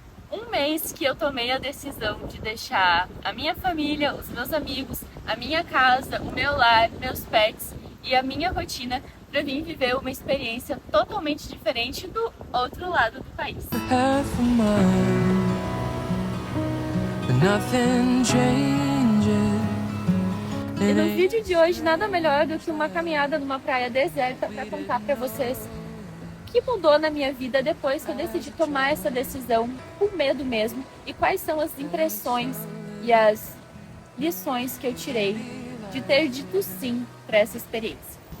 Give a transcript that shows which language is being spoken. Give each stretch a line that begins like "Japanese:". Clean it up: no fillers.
Portuguese: Um mês que eu tomei a decisão de deixar a minha família, os meus amigos, a minha casa, o meu lar, meus pets e a minha rotina para vir viver uma experiência totalmente diferente do outro lado do país.
English: Half a mile, but nothing changes.
Portuguese: E no vídeo de hoje, nada melhor do que uma caminhada numa praia deserta para contar para vocês o que mudou na minha vida depois que eu decidi tomar essa decisão, com medo mesmo, e quais são as impressões e as lições que eu tirei de ter dito sim para essa experiência.